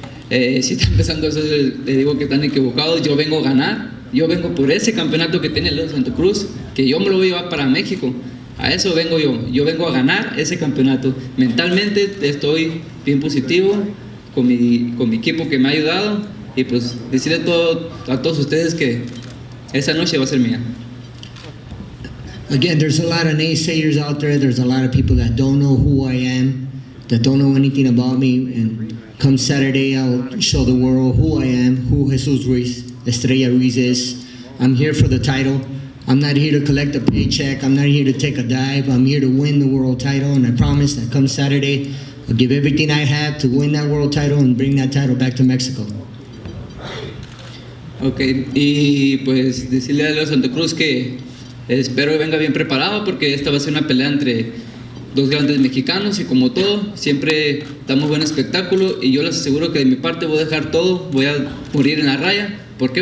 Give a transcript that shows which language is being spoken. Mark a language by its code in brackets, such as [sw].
[es] Si están pensando eso, les digo que están equivocados. Yo vengo a ganar, yo vengo por ese campeonato que tiene el Santa Cruz, que yo me lo voy a llevar para México. A eso vengo yo vengo a ganar ese campeonato. Mentalmente estoy bien positivo con mi equipo que me ha ayudado y pues decirle a todos ustedes que esa noche va a ser mía. [en] Again, there's a lot of naysayers out there. There's a lot of people that don't know who I am, that don't know anything about me. And come Saturday, I'll show the world who I am, who Jesus Ruiz, Estrella Ruiz is. I'm here for the title. I'm not here to collect a paycheck. I'm not here to take a dive. I'm here to win the world title. And I promise that come Saturday, I'll give everything I have to win that world title and bring that title back to Mexico. [es] Ok, y pues decirle a los Santa Cruz que espero que venga bien preparado porque esta va a ser una pelea entre dos grandes mexicanos y como todo, siempre damos buen espectáculo y yo les aseguro que de mi parte voy a dejar todo, voy a morir en la raya. ¿Por qué?